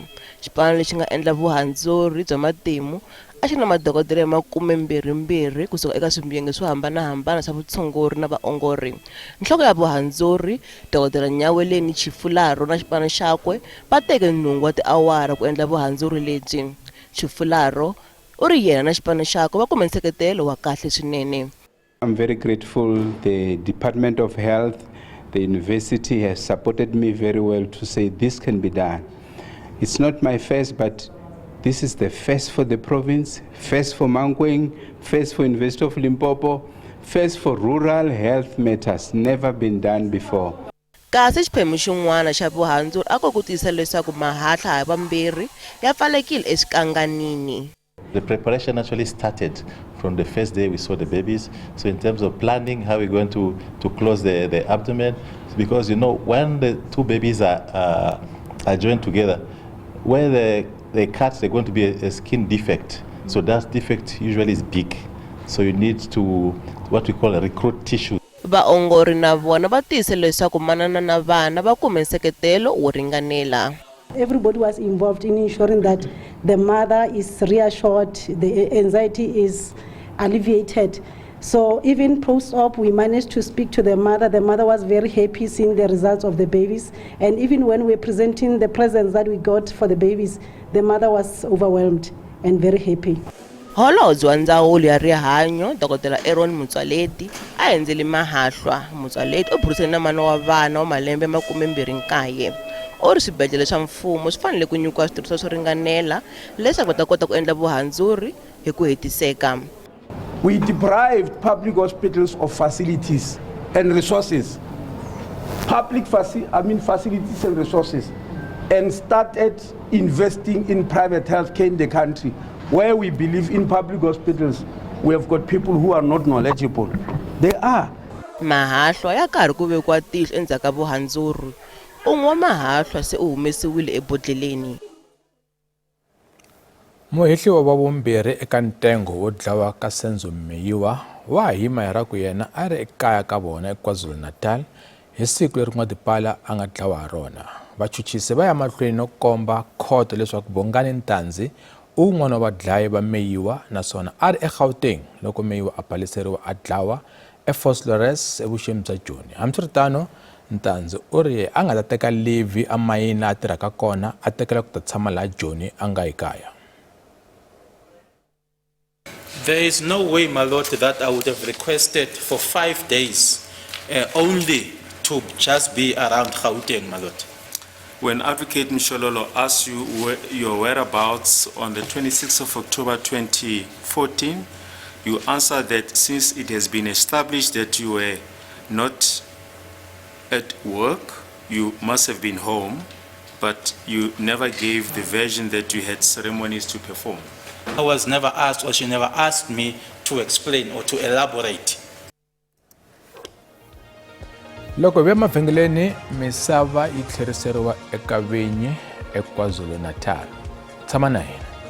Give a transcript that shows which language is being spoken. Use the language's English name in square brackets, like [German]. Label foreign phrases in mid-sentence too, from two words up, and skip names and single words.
[Tsonga] Xipano lexi nga endla vuhandzuri bya matimu a xi na madokodela ma 22 kusuka eka swiyenge swo hambanahambana swa vutshunguri na vaongori. Nhloko ya vuhandzuri Dr. Nyaweleni Chifularo na xipano xakwe va teke nhungu wa tiawara ku endla vuhandzuri lebyi. Chifularo u ri yena na xipano xakwe va kume nseketelo wa kahle swinene. [English] I'm very grateful. The Department of Health, the university has supported me very well to say this can be done. It's not my first, but this is the first for the province, first for Mankweng, first for University of Limpopo, first for rural health matters, never been done before. [Tsonga] Kasi xiphemu xin'wana xa vuhandzuri a ko ku tiyisa leswaku mahahla ha vambirhi ya pfalekile exikanganini. [English] The preparation actually started from the first day we saw the babies. So in terms of planning, how we're going to close the abdomen, because you know when the two babies are joined together, where they cut, they're going to be a skin defect. So that defect usually is big. So you need to, what we call a recruit tissue. [Tsonga] Vaongori na vona va tiyise leswaku manana na vana va kume nseketelo wo ringanela. [English] Everybody was involved in ensuring that the mother is reassured, the anxiety is alleviated. So even post-op, we managed to speak to the mother. The mother was very happy seeing the results of the babies. And even when we're presenting the presents that we got for the babies, the mother was overwhelmed and very happy. [Tsonga] Holobye wa ndzawulo ya rihanyo Dr. Aaron Motsoaledi a endzele mahahla. Motsoaledi u burisane na mana wa vana wa malembe 29. U ri swibedhlele swa mfumo swi fanele ku nyikiwa switirhisiwa swo ringanela leswaku va ta kota ku endla vuhandzuri hi ku hetiseka. [English] We deprived public hospitals of facilities and resources, facilities and resources, and started investing in private healthcare in the country. Where we believe in public hospitals, we have got people who are not knowledgeable. They are. [Tsonga] Mahahla ya karhi ku vekiwa tihlo endzhaku ka vuhandzuri. Un'we mahahla se u humesiwile ebodleleni. Muhehliwa wa vumbirhi eka ntengo wo dlawa ka Senzo Meyiwa wa hima hi ra ku yena a ri ekaya ka vona eKwaZulu-Natal hi siku leri n'watipala a nga dlawa ha rona. Vachuchisi va ya mahlweni no komba khoto leswaku Bongani Ntanzi un'wana wa vadlayi va Meyiwa naswona a ri eGauteng loko Meyiwa a paliseriwa a dlawa eFoslores evuxeni bya Joni. Hambiswiritano Ntanzi u ri a nga ta teka leave a mayini a tirhaka kona a tekela ku ta tshama laha Joni a nga hi kaya. [English] There is no way, my lord, that I would have requested for 5 days only to just be around Gauteng, my lord. When Advocate Mshololo asked you your whereabouts on the 26th of October 2014, you answered that since it has been established that you were not at work, you must have been home, but you never gave the version that you had ceremonies to perform. I was never asked, or she never asked me to explain or to elaborate. [Tsonga] Loko ve mavhengeleni misava yi tlheriseriwa eka vinyi eKwaZulu-Natal. Tshama na hina.